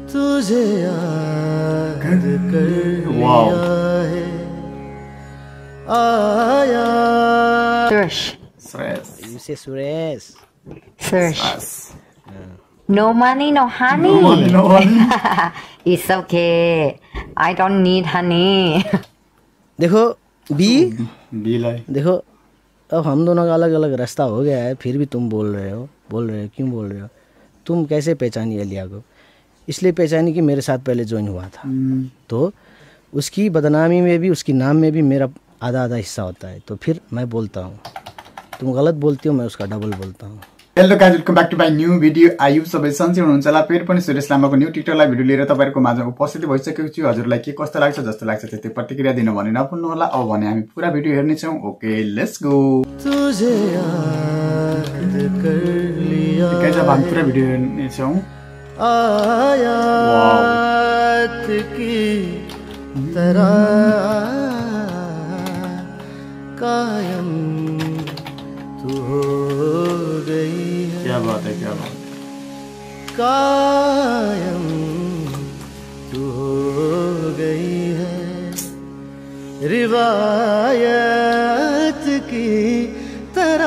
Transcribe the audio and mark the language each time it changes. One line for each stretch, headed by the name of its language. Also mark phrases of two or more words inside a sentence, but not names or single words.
Hindi: तुझे याद कर लिया है आया
English: Suresh. You say Suresh. Suresh. No money, no honey. No money, no honey. It's okay. I don't need honey.
Hindi: देखो बी लाई देखो अब हम दोनों का अलग अलग रास्ता हो गया है, फिर भी तुम बोल रहे हो क्यों बोल रहे हो? तुम कैसे पहचानी एलिया को? इसलिए पहचानी कि मेरे साथ पहले ज्वाइन हुआ था, तो उसकी बदनामी में भी उसकी नाम में भी मेरा आधा आधा हिस्सा होता है। तो फिर मैं बोलता हूँ, तुम गलत बोलती हो, मैं उसका डबल बोलता हूँ।
English: Hello guys, welcome back to my new video.
Nepali: आयु सबै सन्चै हुनुहुन्छ होला। फेरि पनि सुरेश लामाको
English: new TikTok live video
Nepali: लिएर तपाईहरुको माझमा उपस्थित भइसकेको छु। हजुरलाई के कस्तो लाग्छ जस्तो लाग्छ त्यति प्रतिक्रिया दिन भने नभुल्नु होला। अब भने हामी पुरा भिडियो हेर्ने छौं।
English: Okay let's go.
Hindi: तुझे याद कर लिया गाइज,
Nepali: अब हामी पुरा भिडियो हेर्ने छौं।
Hindi: आयात की तरह कायम तू हो गई है। क्या बात है, क्या बात। कायम तू हो गई है रिवायत की तरह।